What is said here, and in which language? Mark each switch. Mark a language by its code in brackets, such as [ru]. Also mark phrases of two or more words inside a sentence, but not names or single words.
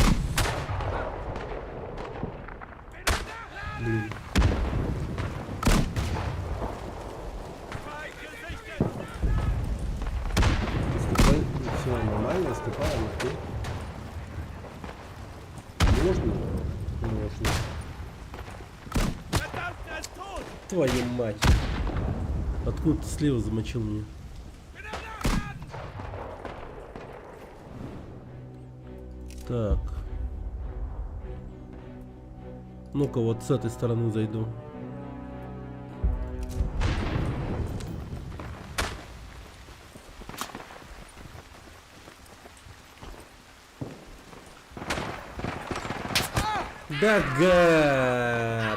[ru] Блин. Наступай. Все нормально, наступаем, окей. Можно? Можно. [de] Verdammt, er ist tot! [ru] Твою мать. Откуда ты слева замочил меня? Так. Ну-ка, вот с этой стороны зайду. Да гад!